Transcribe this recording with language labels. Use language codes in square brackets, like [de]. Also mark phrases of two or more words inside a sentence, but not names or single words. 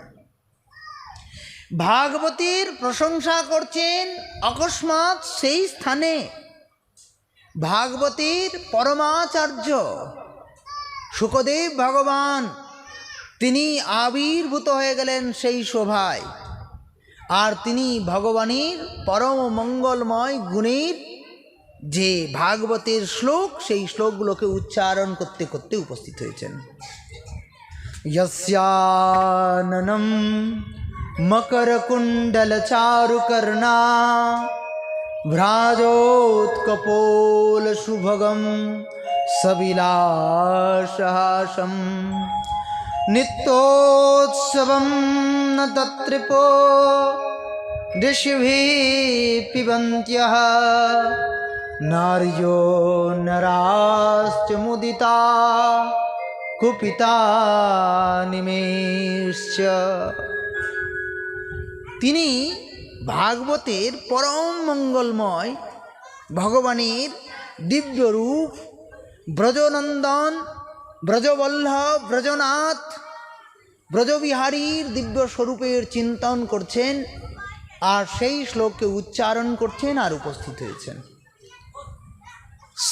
[bn] ভাগবতের প্রশংসা করছেন অকস্মাৎ সেই স্থানে ভাগবতের পরমাচার্য শুকদেব ভগবান তিনি আবির্ভূত হয়ে গেলেন সেই শোভায়। আর তিনি ভগবানের পরম মঙ্গলময় গুণের যে ভাগবতের শ্লোক, সেই শ্লোকগুলোকে উচ্চারণ করতে করতে উপস্থিত হয়েছেন। [sa] यस्याननं मकरकुण्डलचारुकर्णा भ्राजोत्कपोलशुभगं सविलासहासं नित्योत्सवं न तत्रिपो ऋषिभिः पिबन्त्यः नार्यो नराश्च मुदिता কুপিতা নিমেষ। [bn] তিনি ভাগবতের পরম মঙ্গলময় ভগবানের দিব্য রূপ, ব্রজনন্দন, ব্রজবল্লভ, ব্রজনাথ, ব্রজবিহারীর দিব্য স্বরূপের চিন্তন করছেন, আর সেই শ্লোককে উচ্চারণ করছেন আর উপস্থিত হয়েছেন।